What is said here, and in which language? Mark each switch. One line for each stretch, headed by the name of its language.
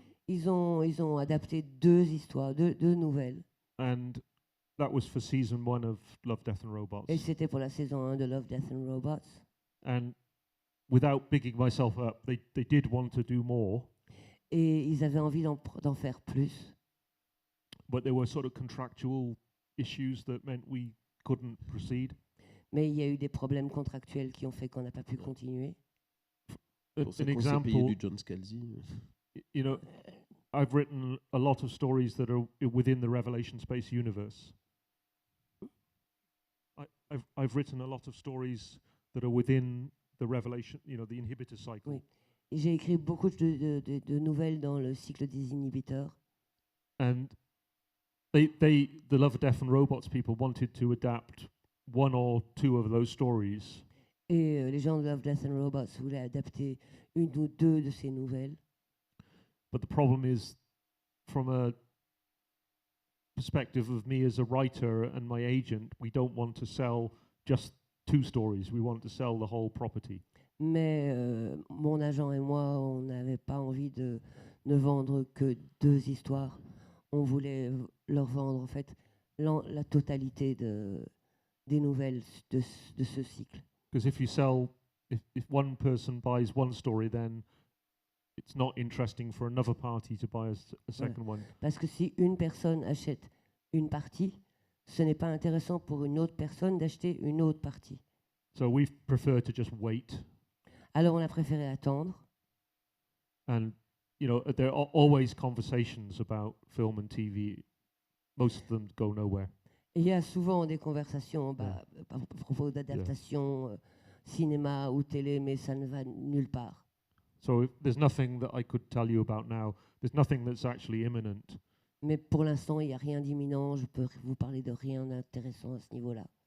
French: Ils ont adapté 2 histoires, 2 nouvelles.
English: and that was for season 1 of Love, Death and Robots.
French: Et c'était pour la saison 1 de Love, Death and Robots.
English: And without bigging myself up, they did want to do more,
French: Et ils avaient envie d'en faire plus.
English: but there were sort of contractual issues that meant we couldn't proceed.
French: Mais il y a eu des problèmes contractuels qui ont fait qu'on n'a pas pu continuer. Pour ça
English: An
French: qu'on s'est payé
English: example,
French: du John Scalzi.
English: I've written a lot of stories that are within the Revelation Space universe. I've written a lot of stories that are within the Revelation, the inhibitor cycle.
French: Oui. Et j'ai écrit beaucoup de nouvelles dans le cycle des inhibiteurs.
English: And the Love, Death and Robots people wanted to adapt 1 or 2 of those stories.
French: Et les gens de Love, Death and Robots voulaient adapter 1 ou 2 de ces nouvelles.
English: But the problem is, from a perspective of me as a writer and my agent, we don't want to sell just 2 stories. We want to sell the whole property.
French: Mais mon agent et moi, on n'avait pas envie de ne vendre que 2 histoires. On voulait leur vendre en fait la totalité des nouvelles de ce cycle.
English: Because if you sell if one person buys one story, then it's not interesting for another party to buy a second one.
French: Parce que si une personne achète une partie, ce n'est pas intéressant pour une autre personne d'acheter une autre partie.
English: So we prefer to just wait.
French: Alors on a préféré attendre.
English: And, there are always conversations about film and TV. Most of them go nowhere.
French: Et il y a souvent des conversations à propos d'adaptation cinéma ou télé, mais ça ne va nulle part.
English: So if there's nothing that I could tell you about now. There's nothing that's actually imminent.
French: Mais pour l'instant, il n'y a rien d'imminent. Je peux vous parler de rien d'intéressant à ce niveau-là.